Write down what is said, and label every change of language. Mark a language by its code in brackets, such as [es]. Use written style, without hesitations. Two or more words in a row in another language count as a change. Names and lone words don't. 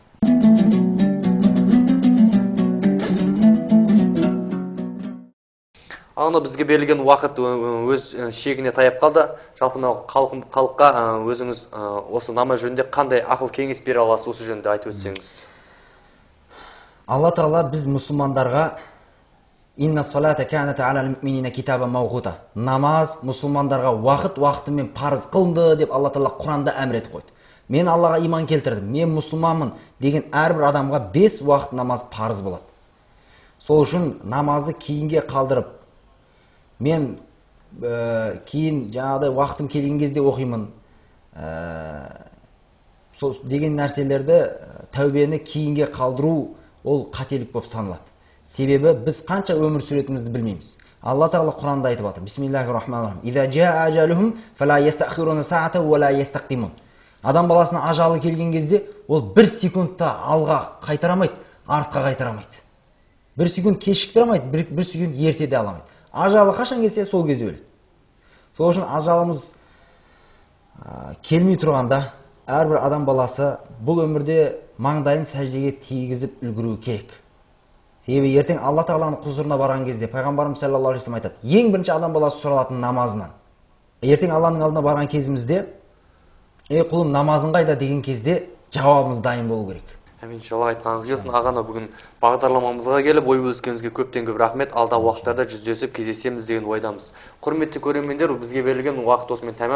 [kk] Ағына бізге берілген уақыт өз шегіне таяп қалды. Жалпы халыққа өзіңіз осы намаз жөнінде қандай ақыл кеңес бере аласыз, осы жөнінде айтып өтсеңіз. Алла Тағала біз мұсылмандарға [ar] إن الصلاة كانت على المؤمنين كتابا موقوتا. [kk] Намаз мұсылмандарға уақытымен парыз қылынды деп Алла Тағала Құранда әмір етіп қойды. Мен Аллаға иман келтірдім, мен мұсылманмын деген әрбір адамға 5 уақыт намаз парыз болады. Сол үшін намазды кейінге қалдырып, мен кейін жаңағыдай уақытым келген кезде оқимын деген нәрселерді, тәубені кейінге қалдыру ол қателік болып саналады. Себебі біз қанша өмір сүретімізді білмейміз. Алла Тағала Құранда айтып жатыр. [ar] بسم الله الرحمن الرحيم إذا جاء أجلهم فلا يستأخرون ساعة ولا يستقدمون. [kk] Адам баласына ажалы келген кезде ол 1 секундта алға қайтарамайды, артқа қайтарамайды. 1 секунд кешіктіре алмайды, 1 секунд ерте де аламайды. Ажалы қашан келсе сол кезде өледі. Сол үшін ажалымыз келмей тұрғанда әрбір адам баласы бұл өмірде маңдайын сәждеге тигізіп үлгеру керек. Себебі ертең Алла Тағаланың құзырына барған кезде пайғамбарымыз [ar] صلى الله عليه وسلم [kk] айтады: ең бірінші адам баласы сұралатын намазынан. Ертең Алланың алдына барған кезімізде, ей құлым, намазың қайда деген кезде жауабымыз дайын болу керек. Әмин, иншалла айтқаныңыз келсін. Ағаны бүгін бағдарламамызға келіп ой бөліскеніңізге көптен көп рахмет. Алдағы уақыттарда жүздесіп кездесеміз деген ойдамыз. Құрметті көрермендер, бізге берілген уақыт осымен тәмам.